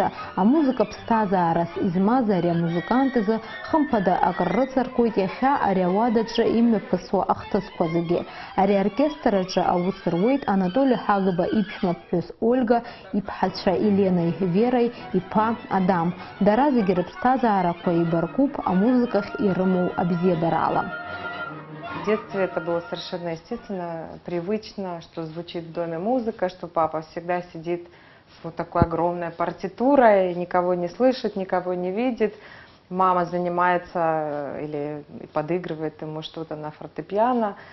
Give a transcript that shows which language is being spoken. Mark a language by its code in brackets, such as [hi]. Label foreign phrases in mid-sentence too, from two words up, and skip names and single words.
[ab] Амузыка ԥсҭазаарас измаз ари амузыкант изы хымԥада акыр рыҵаркуеит иахьа ари ауадаҿы имҩаԥысуа ахҭысқәа зегьы. Ари аоркестр аҿы аус руеит Анатоли Ҳагба иԥшәмаԥҳәыс Ольга, иԥҳацәа Еленеи Вереи, иԥа Адам. Дара зегьы рыԥсҭазаарақәа еибаркуп амузыкахь ирымоу абзиабарала. [ru] В детстве это было совершенно естественно, привычно, что звучит в доме музыка, что папа всегда сидит с вот такой огромной партитурой, никого не слышит, никого не видит. Мама занимается или подыгрывает ему что-то на фортепиано.